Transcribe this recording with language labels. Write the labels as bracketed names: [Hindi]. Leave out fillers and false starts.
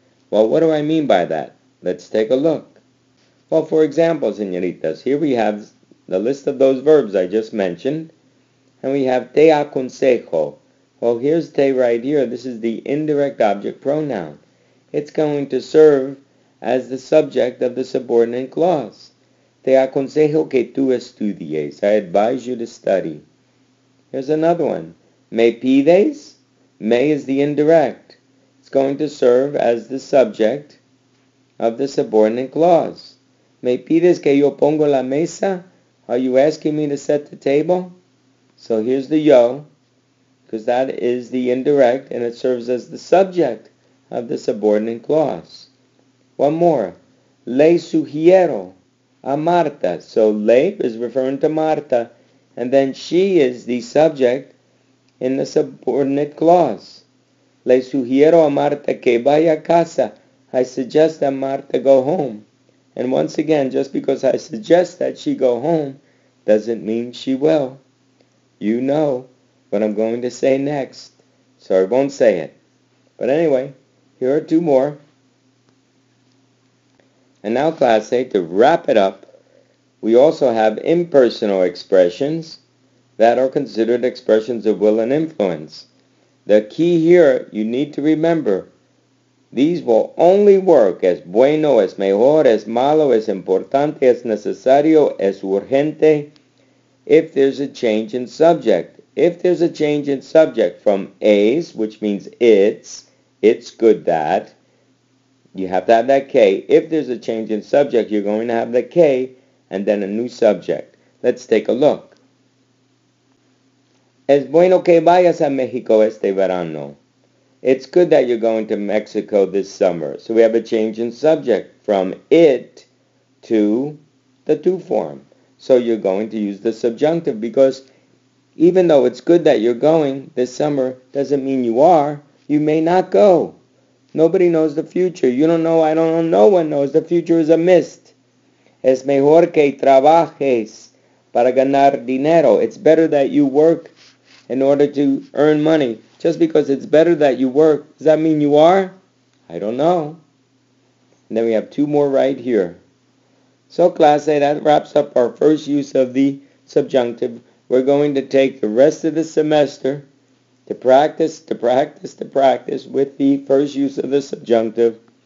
[English] Well, what do I mean by that? Let's take a look. Well, for example, señoritas, here we have the list of those verbs I just mentioned, and we have [Spanish] te aconsejo. [English] Well, here's te right here. This is the indirect object pronoun. It's going to serve as the subject of the subordinate clause. [Spanish] Te aconsejo que tú estudies. [English] I advise you to study. Here's another one. [Spanish] Me pides? [English] Me is the indirect. It's going to serve as the subject of the subordinate clause. [Spanish] Me pides que yo pongo la mesa? [English] Are you asking me to set the table? So here's the yo, because that is the indirect, and it serves as the subject of the subordinate clause. One more. [Spanish] Le sugiero a Marta. [English] So le is referring to Marta, and then she is the subject in the subordinate clause. [Spanish] Le sugiero a Marta que vaya a casa. [English] I suggest that Marta go home. And once again, just because I suggest that she go home doesn't mean she will. You know what I'm going to say next, so I won't say it. But anyway, here are two more. And now, Class A, to wrap it up, we also have impersonal expressions that are considered expressions of will and influence. The key here, you need to remember, these will only work as bueno, es mejor, es malo, es importante, es necesario, es urgente, if there's a change in subject. If there's a change in subject from es, which means it's good that, you have to have that K. If there's a change in subject, you're going to have the K and then a new subject. Let's take a look. [Spanish] Es bueno que vayas a México este verano. [English] It's good that you're going to Mexico this summer. So we have a change in subject from it to the to form. So you're going to use the subjunctive, because even though it's good that you're going this summer, doesn't mean you are. You may not go. Nobody knows the future. You don't know. I don't know. No one knows. The future is a mist. [Spanish] Es mejor que trabajes para ganar dinero. [English] It's better that you work in order to earn money. Just because it's better that you work, does that mean you are? I don't know. And then we have two more right here. So class A, that wraps up our first use of the subjunctive. We're going to take the rest of the semester to practice with the first use of the subjunctive.